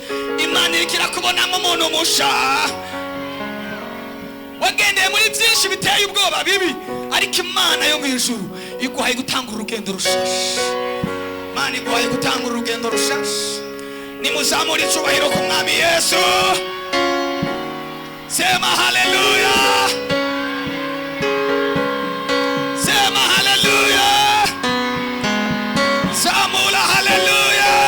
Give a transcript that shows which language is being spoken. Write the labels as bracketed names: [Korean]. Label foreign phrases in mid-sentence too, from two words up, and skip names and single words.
[Rundi] Imana irikira kubonamo umuntu musha. Wagendeye muri byinshi biteye ubwoba bibi, ariko Imana yo mu ijuru iguhaye gutanga urugendo rushasha. Imana iguhaye gutanga urugendo rushasha. Nimuzamure icubahiro ku mwami Yesu. [Swahili] Sema haleluya. Sema haleluya. [Rundi] Zamula haleluya.